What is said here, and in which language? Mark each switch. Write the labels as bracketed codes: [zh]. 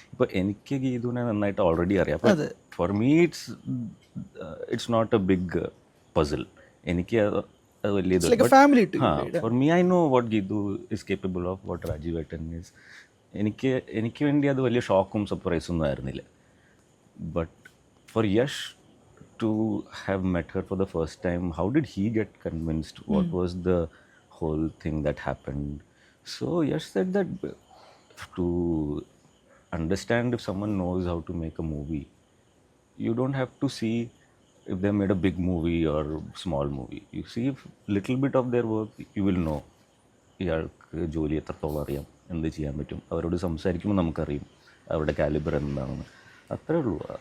[ml] ഇപ്പോൾ എനിക്ക് ഗീതുവിനെ നന്നായിട്ട് ഓൾറെഡി അറിയാം. അപ്പോൾ [en] For me it's not a big puzzle. [ml] എനിക്ക് അത് വലിയ [en] For me I know what Geethu is capable of, what Rajeev ഏട്ടൻ is. [ml] എനിക്ക് വേണ്ടി അത് വലിയ ഷോക്കും സർപ്രൈസും ഒന്നും ആയിരുന്നില്ല. [en] But for Yash to have met her for the first time, how did he get convinced? What was the whole thing that happened? So Yash said that to understand if someone knows how to make a movie, you don't have to see if they made a big movie or small movie. You see if little bit of their work, you will know [ml] ഇയാൾക്ക് ജോലി എത്രത്തോളം അറിയാം, എന്ത് ചെയ്യാൻ പറ്റും, അവരോട് സംസാരിക്കുമ്പോൾ നമുക്കറിയും അവരുടെ കാലിബർ എന്താണെന്ന്. അത്രേ ഉള്ളൂ.